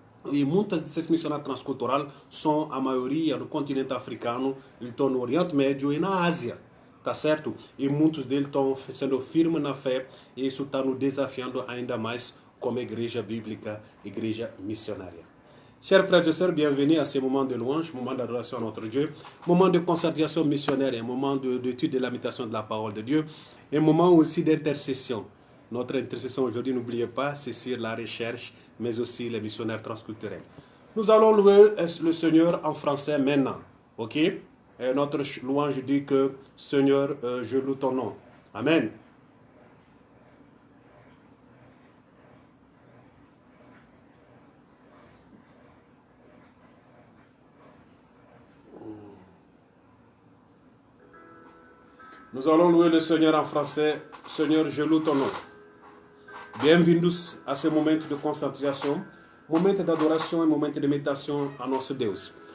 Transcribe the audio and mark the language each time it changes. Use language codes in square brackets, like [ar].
[pt] E muitos desses missionários transculturais são a maioria no continente africano, eles estão no Oriente Médio e na Ásia, tá certo? E muitos deles estão sendo firmes na fé, e isso está nos desafiando ainda mais como igreja bíblica, igreja missionária. [fr] Chers frères et sœurs, bienvenue à ce moment de louange, moment d'adoration à notre Dieu, moment de consacration missionnaire, un moment d'étude de l'imitation de la parole de Dieu, un moment aussi d'intercession. Notre intercession aujourd'hui, n'oubliez pas, c'est sur la recherche, mais aussi les missionnaires transculturels. Nous allons louer le Seigneur en français maintenant, ok? Et notre louange dit que, Seigneur, je loue ton nom. Amen. Nous allons louer le Seigneur en français. Seigneur, je loue ton nom. [pt] Bem-vindos a ce momento de concentration, momento d'adoração e momento de meditação a nosso Deus.